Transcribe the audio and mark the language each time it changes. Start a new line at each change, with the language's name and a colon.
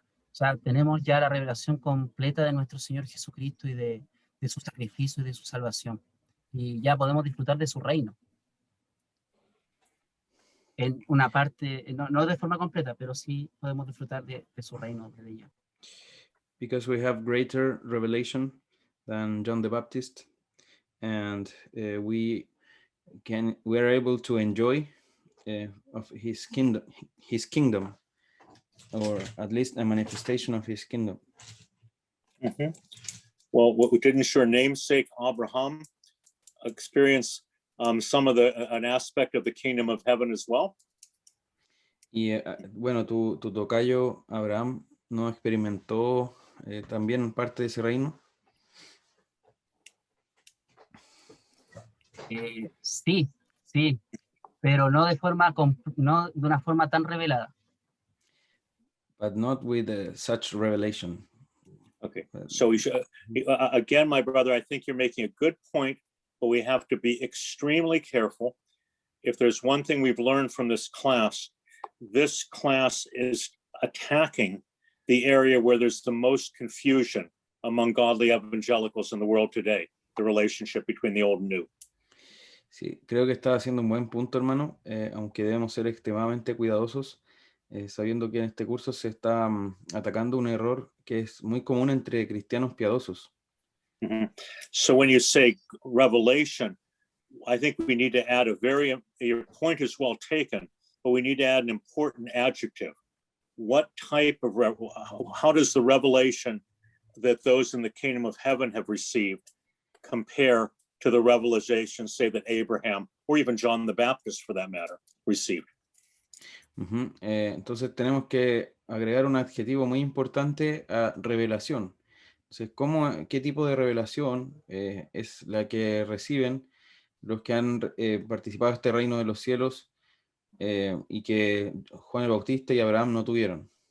Spanish: O sea, tenemos ya la revelación completa de nuestro Señor Jesucristo y de su sacrificio y de su salvación. Y ya podemos disfrutar de su reino. En una parte, no de forma completa, pero sí podemos disfrutar de su reino desde ya.
English: Because we have greater revelation than John the Baptist, and we are able to enjoy of his kingdom, or at least a manifestation of his kingdom. Mm-hmm. Well, didn't your namesake Abraham experience some of an aspect of the kingdom of heaven as well?
Spanish: Y bueno, tu tocayo Abraham no experimentó también parte de ese reino. Sí, pero no de una forma tan revelada.
English: But not with such revelation. Okay, so we should, again, my brother, I think you're making a good point, but we have to be extremely careful. If there's one thing we've learned from this class is attacking the area where there's the most confusion among godly evangelicals in the world today, the relationship between the old and new.
Spanish: Sí, creo que está haciendo un buen punto, hermano, aunque debemos ser extremadamente cuidadosos, sabiendo que en este curso se está atacando un error que es muy común entre cristianos piadosos. Mm-hmm.
English: So when you say revelation, I think we need to add your point is well taken, but we need to add an important adjective. What type of, how does the revelation that those in the kingdom of heaven have received compare to the revelation, say, that Abraham, or even John the Baptist for that matter, received? Uh-huh.
Spanish: Entonces tenemos que agregar un adjetivo muy importante a revelación. Entonces, ¿qué tipo de revelación es la que reciben los que han participado de este reino de los cielos y que Juan el Bautista y Abraham no tuvieron?